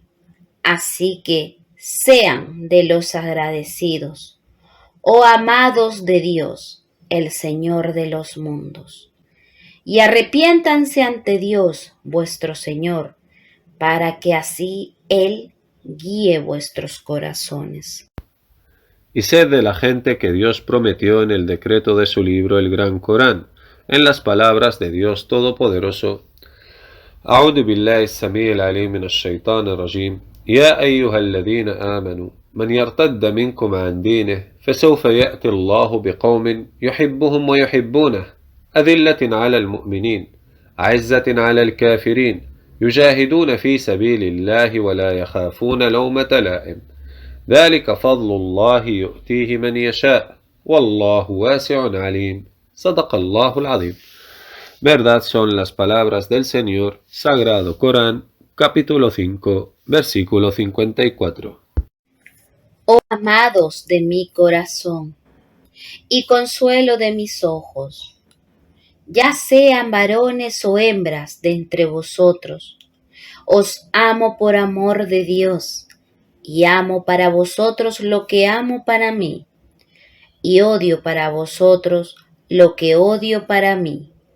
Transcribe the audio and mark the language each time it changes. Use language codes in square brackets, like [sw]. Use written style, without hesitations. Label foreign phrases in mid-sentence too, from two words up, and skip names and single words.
[es] Así que sean de los agradecidos, oh amados de Dios, el Señor de los mundos, y arrepiéntanse ante Dios, vuestro Señor, para que así Él guíe vuestros corazones. Y sed de la gente que Dios prometió en el decreto de su libro el Gran Corán, en las palabras de Dios Todopoderoso. [ar] أعوذ بالله السميع العليم من الشيطان الرجيم يا أيها الذين آمنوا من يرتد منكم عن دينه فسوف يأتي الله بقوم يحبهم ويحبونه أذلة على المؤمنين أعزة على الكافرين يجاهدون في سبيل الله ولا يخافون لومة لائم ذلك فضل الله يؤتيه من يشاء والله واسع عليم صدق الله العظيم. [es] Verdad son las palabras del Señor, Sagrado Corán, capítulo 5, versículo 54. Oh amados de mi corazón y consuelo de mis ojos, ya sean varones o hembras de entre vosotros, os amo por amor de Dios, y amo para vosotros lo que amo para mí, y odio para vosotros lo que odio para mí.